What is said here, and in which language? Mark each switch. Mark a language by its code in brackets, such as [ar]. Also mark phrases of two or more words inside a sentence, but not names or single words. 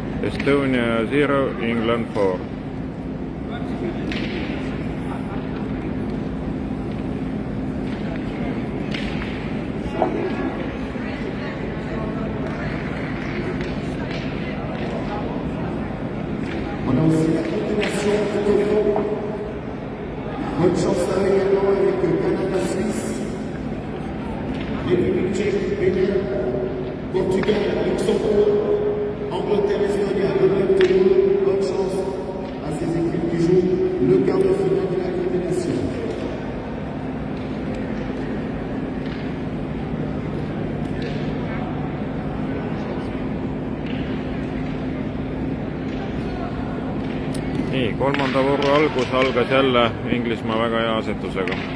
[fr] Estonia 0, England 4. On a aussi la continuation de Tokyo. Bonne chance là également avec Canada-Suisse, République tchèque, Bénin, Portugal, Luxembourg, Angleterre, Estonie, Allemagne, Théo. Bonne chance à ces équipes qui jouent le quart de finale de la compétition. [et] Nii, kolmanda vooru algus algas jälle Inglismaa väga hea asetusega.